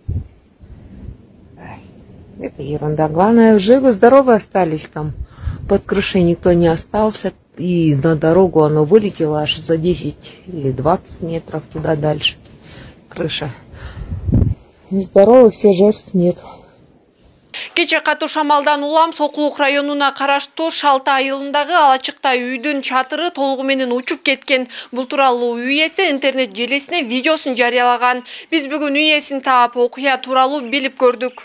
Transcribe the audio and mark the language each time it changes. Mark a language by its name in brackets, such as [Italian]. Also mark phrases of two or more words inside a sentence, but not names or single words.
[Russian] Это ерунда. Главное, живы-здоровы остались там. Под крышей никто не остался. И на дорогу оно вылетело аж за 10 или 20 метров туда дальше. Крыша. Здоровы, все, жертв нет. [Kyrgyz] Кече катуу шамалдан улам Сокулук районуна караштуу Шалта айылындагы алачыкта үйдүн чатыры толугу менен учуп кеткен. Бул тууралуу үй ээси интернет желесине видеосун жарыялаган. Биз бүгүн үй ээсин таап окуя тууралуу билип көрдүк.